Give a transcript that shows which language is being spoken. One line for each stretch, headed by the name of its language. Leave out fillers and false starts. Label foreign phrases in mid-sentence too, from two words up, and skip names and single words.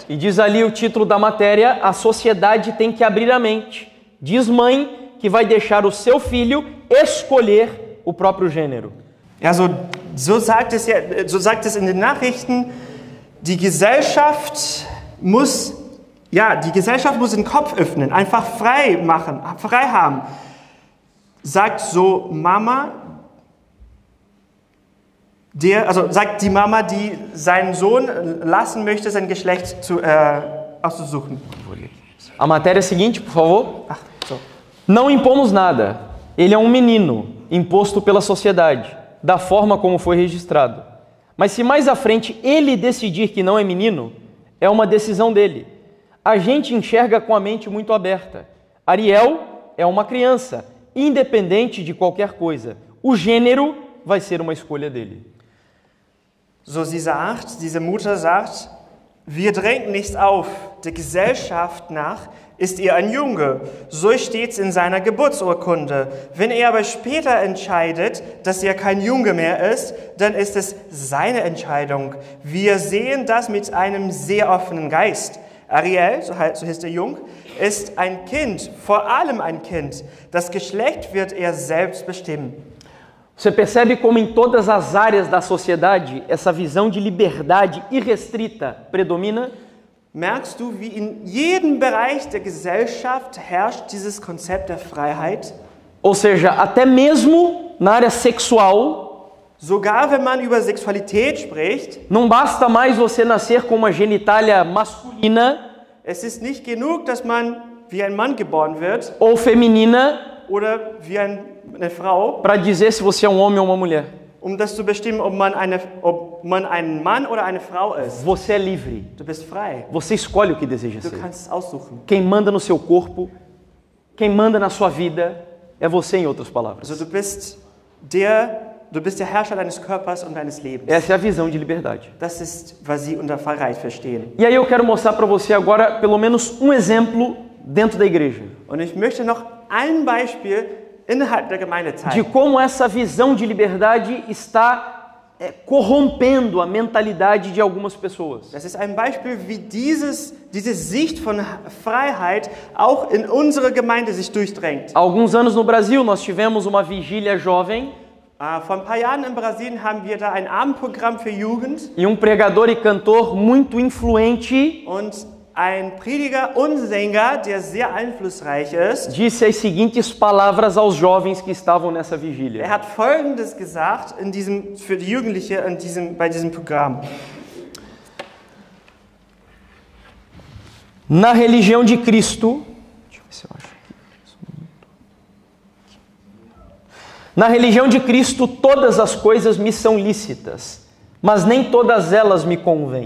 Portuguese: E diz ali o título da matéria: a sociedade tem que abrir a mente. Diz mãe que vai deixar o seu filho escolher o próprio gênero.
German: Ja, so sagt es in den Nachrichten, die Gesellschaft muss den Kopf öffnen, einfach frei haben. Sagt so Mama, sagt die Mama, die seinen Sohn lassen möchte, sein Geschlecht auszusuchen.
Portuguese: A matéria seguinte, por favor.
German: Ach, so.
Portuguese: Não impomos nada. Ele é um menino, imposto pela sociedade, da forma como foi registrado. Mas se mais à frente ele decidir que não é menino, é uma decisão dele. A gente enxerga com a mente muito aberta. Ariel é uma criança, independente de qualquer coisa. O gênero vai ser uma escolha dele.
German: So diese Mutter sagt, wir drängen nichts auf, der Gesellschaft nach ist er ein Junge, so steht's in seiner Geburtsurkunde. Wenn er aber später entscheidet, dass er kein Junge mehr ist, dann ist es seine Entscheidung. Wir sehen das mit einem sehr offenen Geist. Ariel, so heißt der Jung, ist ein Kind, vor allem ein Kind. Das Geschlecht wird er selbst bestimmen.
Portuguese: Você percebe como em todas as áreas da sociedade essa visão de liberdade irrestrita predomina?
German: Merkst du, wie in jedem Bereich der Gesellschaft herrscht dieses Konzept der Freiheit?
Portuguese: Ou seja, até mesmo na área sexual,
German: Sogar wenn man über Sexualität spricht,
Portuguese: não basta mais você nascer com uma genitália masculina
German: es ist nicht genug, dass man wie ein Mann geboren wird
Portuguese: ou feminina
German: oder wie eine Frau,
Portuguese: para dizer se você é um homem ou uma mulher.
German: das zu bestimmen, ob man ein Mann oder eine Frau ist.
Portuguese: Você é livre.
German: Du bist frei.
Portuguese: Você escolhe o que deseja
German: Du
Portuguese: ser.
German: kannst es aussuchen.
Portuguese: Quem manda no seu corpo, quem manda na sua vida, é você, em outras palavras.
German: Also du bist der Herrscher deines Körpers und deines Lebens.
Portuguese: Essa é a visão de liberdade.
German: Das ist, was sie unter Freiheit verstehen.
Portuguese: E aí eu quero mostrar para você agora pelo menos um exemplo dentro da igreja.
German: Und ich möchte noch ein Beispiel innerhalb der Gemeinde
Portuguese: De
German: zeigen,
Portuguese: como essa visão de liberdade está corrompendo a mentalidade de algumas pessoas.
German: das ist ein Beispiel, wie diese Sicht von Freiheit auch in unsere Gemeinde sich durchdrängt.
Portuguese: Há alguns anos no Brasil nós tivemos uma vigília jovem
German: Vor ein paar Jahren in Brasilien haben wir da ein Abendprogramm für Jugend
Portuguese: e um pregador e cantor muito influente
German: und ein Prediger und Sänger, der sehr einflussreich ist.
Portuguese: disse as seguintes palavras aos jovens que estavam nessa vigília.
German: Er hat Folgendes gesagt für die Jugendliche bei diesem Programm.
Portuguese: Na religião de Cristo, Na religião de Cristo, todas as coisas me são lícitas, mas nem todas elas me convêm.